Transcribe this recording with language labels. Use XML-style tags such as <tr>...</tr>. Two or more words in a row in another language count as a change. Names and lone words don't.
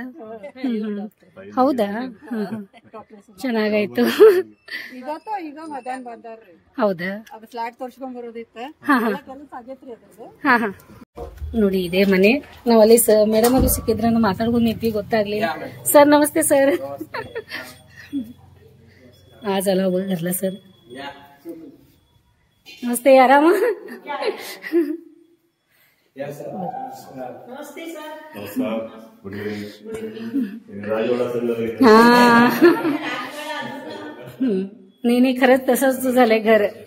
<kn>ಹೌದಾ? ಚೆನ್ನಾಗಾಯ್ತು. ಹೌದಾ? ನೋಡಿ ಇದೇ ಮನೆ. ನಾವ್ ಅಲ್ಲಿ ಮೇಡಮ್ ಅದು ಸಿಕ್ಕಿದ್ರ ಮಾತಾಡ್ಕೊಂಡು ನಿಂತ್ವಿ, ಗೊತ್ತಾಗ್ಲಿಲ್ಲ. ಸರ್ ನಮಸ್ತೆ ಸರ್.</kn> <mr>आज आला घरला सर. नमस्ते, आराम? नमस्ते सर. नाही खरंच तसंच झालंय घर.</mr>